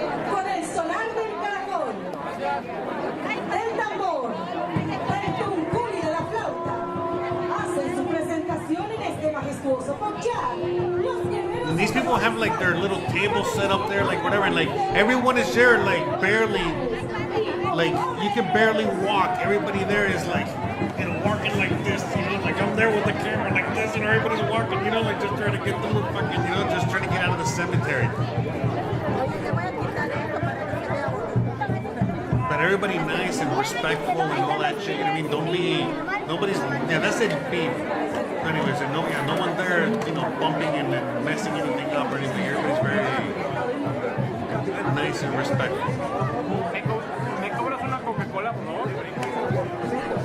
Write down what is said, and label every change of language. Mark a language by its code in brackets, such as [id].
[es] Con el sonar del caracol, del tambor, del tuncún y de la flauta, hacen su presentación en este majestuoso follar. Los guerreros. [en] And these people have like their little table set up there, like whatever, and like everyone is there, like barely, like you can barely walk. Everybody there is like, you know, walking like this, you know, like I'm there with the camera like this, and everybody's walking, you know, like just trying to get the little fucking, you know, just trying to get out of the cemetery. But everybody nice and respectful and all that shit. You know what I mean? Don't be, nobody's, yeah, that's it. Be. Anyways, and no one there, you know, bumping and messing anything up or anything. Everybody's very nice and respectful. [es] ¿Me cobras una Coca-Cola, por favor?